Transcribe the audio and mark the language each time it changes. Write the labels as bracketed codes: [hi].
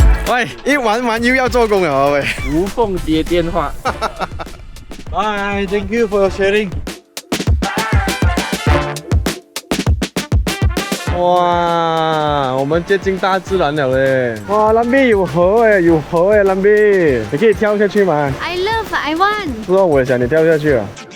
[zh] 喂，一玩完又要做工了喂，无缝接电话。 [en] Bye, thank you for sharing. [zh] 哇，我们接近大自然了嘞！哇，蓝碧有河哎，蓝碧，你可以跳下去吗？ [en] I love, I want。 [zh] 不知道，我也想你跳下去啊。